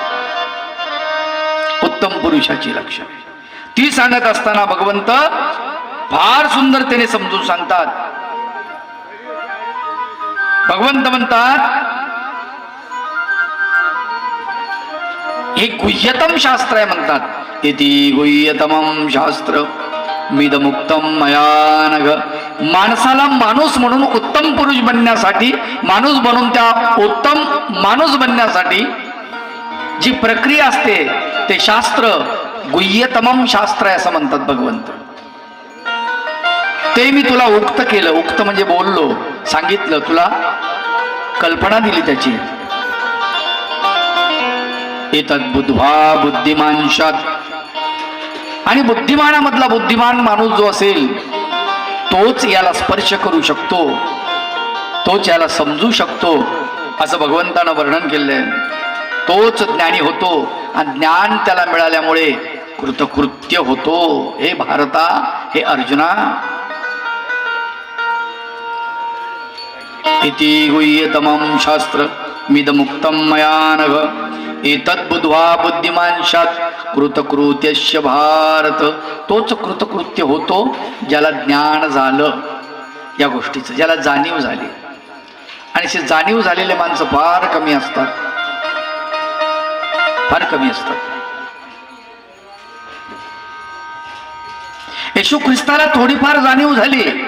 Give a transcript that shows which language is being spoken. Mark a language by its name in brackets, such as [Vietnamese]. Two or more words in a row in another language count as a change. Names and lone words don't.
[Marathi] उत्तम पुरुषाची लक्षणे ती सांगत असताना भगवंत फार सुंदरतेने समजून सांगतात. भगवंत म्हणतात हे गुह्यतम शास्त्र आहे म्हणतात. [Sanskrit] इति गुह्यतमं शास्त्र मिदमुक्तम मया नघ. [Marathi] माणसाला माणूस म्हणून उत्तम पुरुष बनण्यासाठी, माणूस बनून त्या उत्तम माणूस बनण्यासाठी जी प्रक्रिया असते ते शास्त्र गुह्यतमम शास्त्र आहे असं म्हणतात भगवंत. ते मी तुला उक्त केलं. उक्त म्हणजे बोललो, सांगितलं, तुला कल्पना दिली त्याची. [Sanskrit] एतद् बुद्ध्वा बुद्धिमांशात. [Marathi] आणि बुद्धिमानामधला बुद्धिमान माणूस जो असेल तोच याला स्पर्श करू शकतो, तोच याला समजू शकतो असं भगवंतानं वर्णन केलंय. तोच ज्ञानी होतो आणि ज्ञान त्याला मिळाल्यामुळे कृतकृत्य होतो. हे भारता, हे अर्जुना. [Sanskrit] इति गुह्यतमं शास्त्र मिदमुक्तं मया नघ. एतद् बुद्ध्वा बुद्धिमांशात् कृतकृत्यस्य भारत. [Marathi] तोच कृतकृत्य होतो ज्याला ज्ञान झालं या गोष्टीचं, ज्याला जाणीव झाली. आणि असे जाणीव झालेले माणसं फार कमी असतात, फार कमी असतात. येशू ख्रिस्ताला थोडीफार जाणीव झाली.